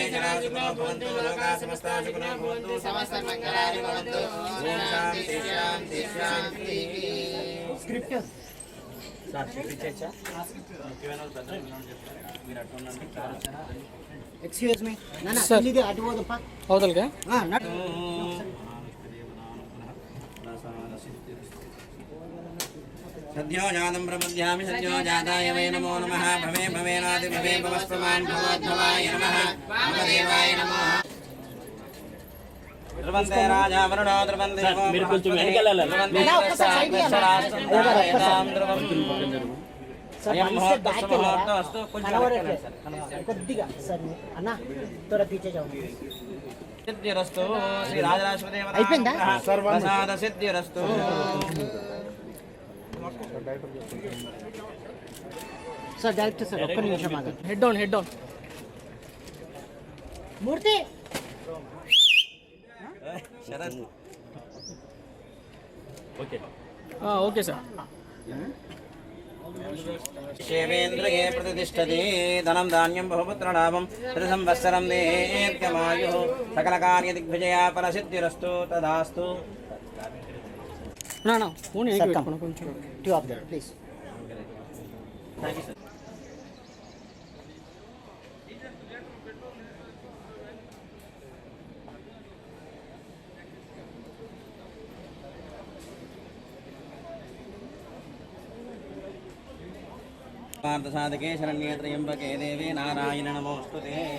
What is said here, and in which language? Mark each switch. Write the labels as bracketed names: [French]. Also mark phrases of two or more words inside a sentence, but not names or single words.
[Sanskrit] జనా సుఖినో భవంతు లోకా సమస్తా సుఖినో భవంతు సమస్త మంగళాని భవంతు ఓం శాంతి శాంతి శాంతి [Telugu] స్క్రిప్ట్ సార్ స్క్రిప్ట్ ఇచ్చా మీరు అట్టుండండి [English] excuse me [Telugu] నాన్న ఇది అటు పోదప్ప అవతలగా [Sanskrit] सद्यो जातं प्रपद्यामि सद्यो जाताय वै नमो नमः भवे भवेनादि भवे भवस्प्रमान् भवोद्भवाय नमः वामदेवाय नमः ध्रुवन्ते राजा वरुणो ध्रुवन्ते [Telugu] మీరు కొంచెం వెనకాల కొద్దిగా సార్ అన్న త్వర [Hindi] पीछे जाओ [Sanskrit] సిద్ధిరస్తు శ్రీ రాజరాజేశ్వర [Telugu] అయిపోయిందా [Sanskrit] ప్రసాద సిద్ధిరస్తు [Telugu] సార్ డైరెక్టర్ సార్ ఒక్క నిమిషం ఆగండి [English] head down [Telugu] మూర్తి శరత్ ఓకే సార్ [Sanskrit] क्षेवेन्द्रिये प्रतिष्ठति धनं धान्यं बहुपुत्रलाभं त्रिसंवत्सरं दीर्घमायुः सकलकार्यदिग्विजया फलसिद्धिरस्तु तदास्तु [Telugu] ఫోన్ [English] Sir, come. [Telugu] కొంచెం [English] 2 of them, please. thank you sir. [Sanskrit] పార్థసాధకే శరణ్యే త్రయంబకే దేవే నారాయణ నమోస్తుతే.